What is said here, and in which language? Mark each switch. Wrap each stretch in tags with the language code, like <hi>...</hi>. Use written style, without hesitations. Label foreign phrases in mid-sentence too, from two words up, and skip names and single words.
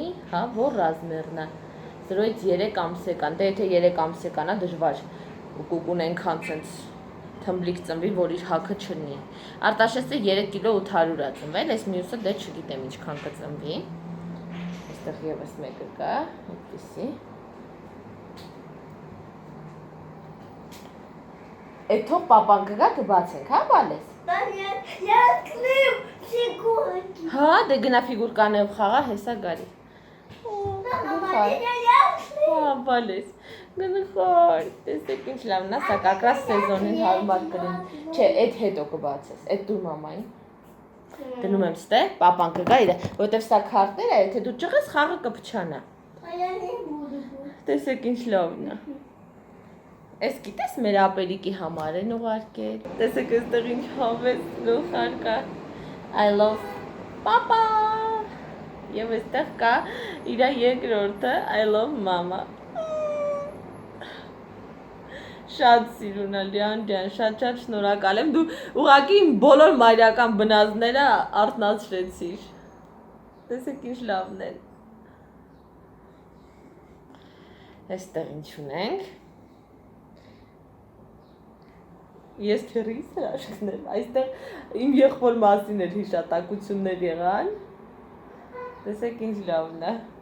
<hy>հա, որ ռազմերն է։ 0-ից 3 ամսեկան, դե եթե 3 ամսեկան է դժվար կուկուն ենքան ցենց թմբլիկ ծնվի, որ իր հագը չլինի։ Արտաշեսը 3 կիլո 800 է ծնվել, այս մյուսը դե չգիտեմ ինչքան կծնվի։ Այստեղ եւս մեկը կա, այդպեսի։ Այդ թող պապան կգա կբացենք, հա, բալես։</hy> <ru>Да нет, я открыл фигурки.</ru> <hy>Հա, դե գնա ֆիգուրկաներով խաղա, հեսա գալի։</hy> <ru>Мама, я открыл.</ru> <hy>Հա, բալես։ Գնախար, տեսեք ինչ լավն է, սա կակրաս սեզոնին հարմար կլինի։ Չէ, այդ հետո կբացես, այդ դու մամային։ Դնում եմ ստեղ, պապան կգա իր, որովհետև սա քարտեր է, եթե դու ճղես խաղը կփչանա։</hy> <ru>А я не буду.</ru> <hy>Տեսեք ինչ լավն է։ Այս գիտես մեր ապերիկի համար են ուղարկել։ Տեսեք այստեղ ինչ հավես գլխար կա։</hy> <en>I love papa։</en> <hy>Եվ այստեղ կա իր երկրորդը</hy> <en>I love mama։</en> <hy>Շատ սիրուն է Լիան ջան, շատ շնորհակալ եմ։ Դու ուղղակի իմ բոլոր մայրական բնազդները արթնացրեցիր։ Տեսեք ինչ լավն են։ Այստեղ ինչ ունենք։ Ես քերիս հրաշքներ, այստեղ իմ եղբոր մասին էր հիշատակություններ եղան։ Տեսեք ինչ լավն է։</hy>